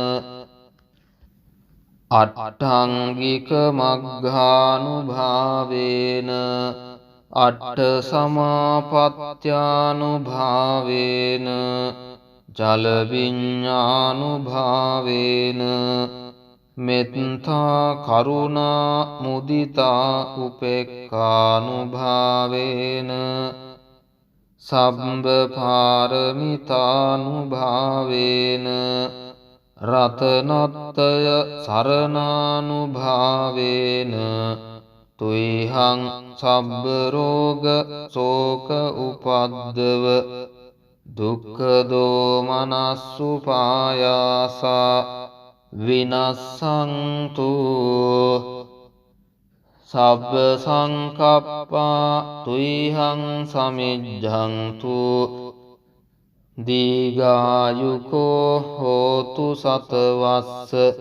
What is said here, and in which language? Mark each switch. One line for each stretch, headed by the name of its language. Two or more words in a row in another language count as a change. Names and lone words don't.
Pali: අට්ඨංගික මග්ගානුභාවේන අට්ඨ සමාපත්ත්‍යානුභාවේන ජල විඤ්ඤානුභාවේන මෙත්තා කරුණා මුදිතා උපේක්ඛානුභාවේන සම්බ පාරමිතානුභාවේන රතනත්තය සරණානුභාවේන තුයිහං සබ්බ රෝග සෝක උපද්දව දුක්ඛ දෝමනස්සුපායාසා විනස්සන්තු සබ්බ සංකප්පා තුයිහං සමිජ්ජන්තු දීඝායුකෝ හෝතු සතවස්ස